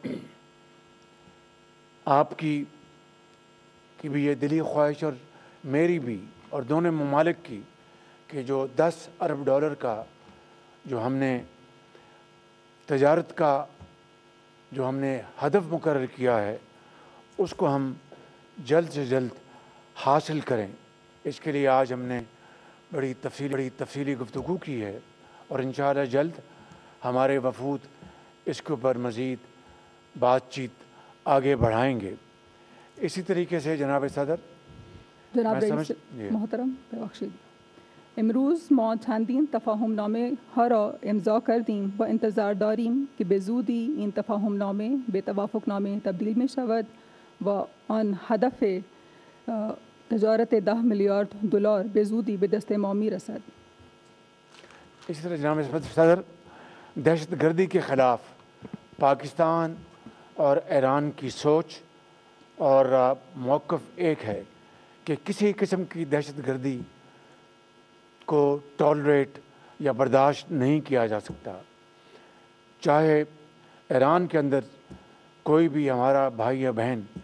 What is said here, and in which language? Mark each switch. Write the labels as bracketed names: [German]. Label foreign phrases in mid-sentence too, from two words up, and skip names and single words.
[Urdu] آپ کی بھی یہ دلی خواہش اور میری بھی اور دونوں ممالک کی کہ جو $10 ارب کا جو ہم نے تجارت کا جو ہم نے ہدف مقرر کیا ہے اس کو ہم جلد سے جلد حاصل کریں۔ اس کے لیے آج ہم نے بڑی تفصیلی گفتگو کی ہے اور انشاءاللہ جلد ہمارے وفود اس کے اوپر مزید بات چیت آگے بڑھائیں گے۔ اسی طریقے سے جناب صدر، [Persian] جناب رئیس محترم ببخشید، امروز ما چندین تفاهم نامه ها را امضا کردیم و انتظار داریم که به زودی این تفاهم نامه به توافق نامه تبدیل می شود و آن هدف تجارت $10 میلیارد به زودی به دست ما می رسد۔ [Urdu] اسی طرح جناب صدر، دہشت گردی کے خلاف پاکستان اور ایران کی سوچ اور موقف ایک ہے کہ کسی قسم کی دہشت گردی کو ٹالریٹ یا برداشت نہیں کیا جا سکتا، چاہے ایران کے اندر کوئی بھی ہمارا بھائی یا بہن